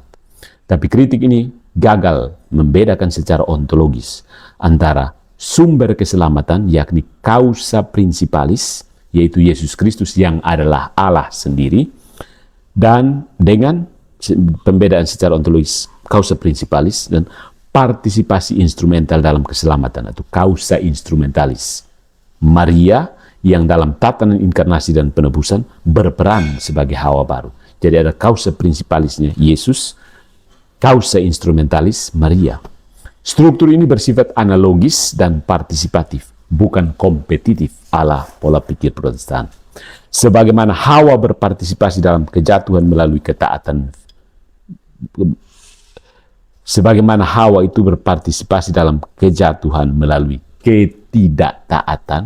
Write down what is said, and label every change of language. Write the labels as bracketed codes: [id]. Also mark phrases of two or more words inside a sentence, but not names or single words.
[id] Tapi kritik ini gagal membedakan secara ontologis antara sumber keselamatan, yakni [la] causa principalis, [id] yaitu Yesus Kristus yang adalah Allah sendiri, dan dengan pembedaan secara ontologis [la] causa principalis [id] dan partisipasi instrumental dalam keselamatan atau [la] causa instrumentalis. [id] Maria yang dalam tatanan inkarnasi dan penebusan berperan sebagai Hawa baru. Jadi ada [la] causa principalisnya [id] Yesus, [la] causa instrumentalis [id] Maria. Struktur ini bersifat analogis dan partisipatif, bukan kompetitif ala pola pikir Protestan. Sebagaimana Hawa berpartisipasi dalam kejatuhan melalui ketaatan, sebagaimana Hawa itu berpartisipasi dalam kejatuhan melalui ketidaktaatan.